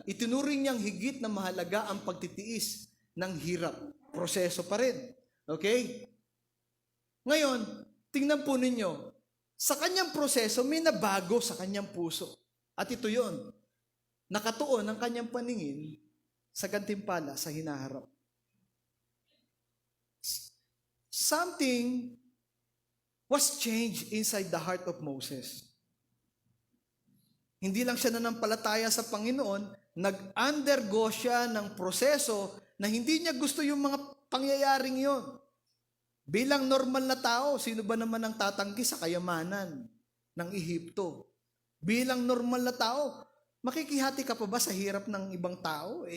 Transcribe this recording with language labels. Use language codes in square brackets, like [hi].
[tl] Itinuring niyang higit na mahalaga ang pagtitiis ng hirap. Proseso pa rin. Okay? Ngayon, tingnan po ninyo, sa kanyang proseso, may nabago sa kanyang puso. At ito yon, nakatuon ang kanyang paningin sa gantimpala, sa hinaharap. [en] Something was changed inside the heart of Moses. [tl] Hindi lang siya nanampalataya sa Panginoon, nag-undergo siya ng proseso na hindi niya gusto yung mga pangyayaring yon. Bilang normal na tao, sino ba naman ang tatanggi sa kayamanan ng Ehipto? Bilang normal na tao, makikihati ka pa ba sa hirap ng ibang tao?